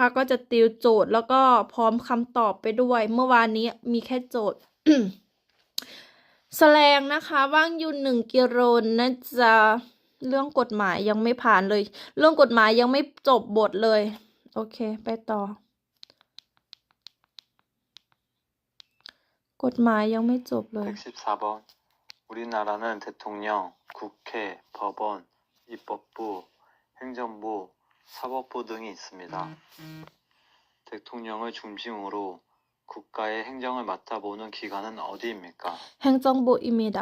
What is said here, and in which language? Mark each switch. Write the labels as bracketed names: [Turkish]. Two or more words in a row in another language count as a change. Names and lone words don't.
[Thai] ก็จะติวโจทย์แล้วก็พร้อมคำตอบไปด้วย เมื่อวานนี้มีแค่โจทย์ แสลงนะคะว่างอยู่1 กิโลนะจ๊ะเรื่องกฎหมายยังไม่ผ่านเลย เรื่องกฎหมายยังไม่จบบทเลย โอเคไปต่อ กฎหมายยังไม่จบเลย [Korean] 114번 우리나라는 대통령, 국회, 법원, 입법부, 행정부, 사법부 등이 있습니다. 대통령을 중심으로 국가의 행정을 맡아보는 기관은 어디입니까? 행정부입니다.